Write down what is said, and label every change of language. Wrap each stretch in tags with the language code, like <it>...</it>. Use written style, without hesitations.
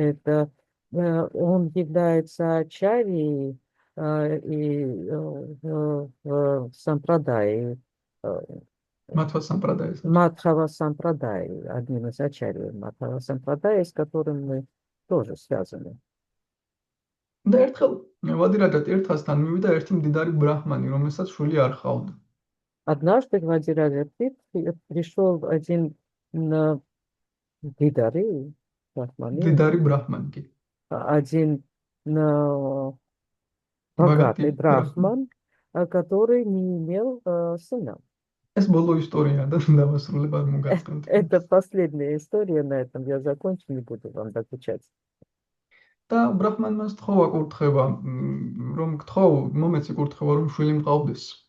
<ru>Это он является ачарьей и в сампрадае.</ru> <ka>მათვა სამპრადაიას.</ka> <ru>Мадхава Сампрадай, одним из ачарьев Мадхава Сампрадая, с которым мы тоже связаны.</ru> <ka>და ერთხელ ვადი რაჯატირთასთან მივიდა ერთი მდიდარი ბრაჰმანი, რომელსაც შვილი არ ჰყავდა.</ka> <ru>Однажды к Ваджираджа Тиртхе пришел один Дидари,</ru> <ka>მდიდარი ბრაჰმანი კი.</ka> <ru>один богатый брахман, который не имел сына.</ru> <ka>ეს ბოლო ისტორია და დავასრულებ არ მოგაწყენთ.</ka> <ru>Это последняя история, на этом я закончу, не буду вам докучать.</ru> <ka>და ბრაჰმანმა სთხოვა კურთხევა, რომ გთხოვ, მომეცი курთხევა, რომ შვილი მყავდეს.</ka>